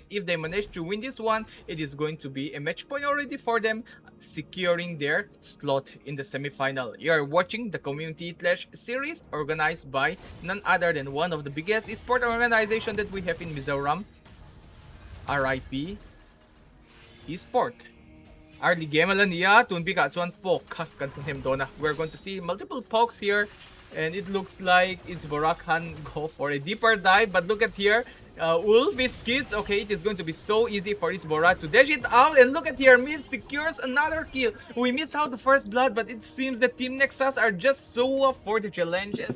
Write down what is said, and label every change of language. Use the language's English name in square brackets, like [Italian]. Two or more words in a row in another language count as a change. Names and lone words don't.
[English] If they manage to win this one, it is going to be a match point already for them, securing their slot in the semi-final. You are watching the Community Clash series organized by none other than one of the biggest esport organization that we have in Mizoram, RIP Esports. Early game [Mizo] alan niya, tunbi ka chuan poke kan hem dona. [English] We're going to see multiple pokes here And it looks like Isbora can go for a deeper dive, but look at here. Wolf with kids. Okay, it is going to be so easy for Isbora to dash it out. And look at here, Mid secures another kill. We missed out the first blood, but it seems the Team Nexus are just so up for the challenges.